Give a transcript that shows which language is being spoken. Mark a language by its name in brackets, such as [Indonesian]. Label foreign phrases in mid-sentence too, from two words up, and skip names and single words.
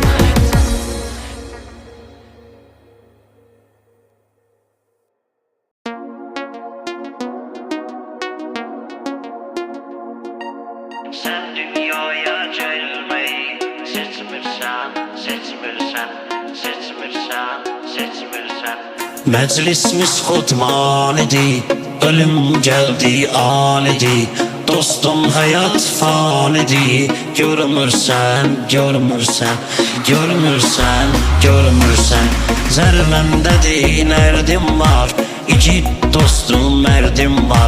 [Azerbaijani] Sən dünyaya gəlməyi seçmirsən, seçmirsən, seçmirsən, seçmirsən Məclisimiz xudmanidir [Turkish] ölüm geldi anidi. Dostum hayat fanidi. [Azerbaijani] Görmürsen, görmürsen, görmürsen, görmürsen. Zerremde nerdim var, iki dostum merdim var.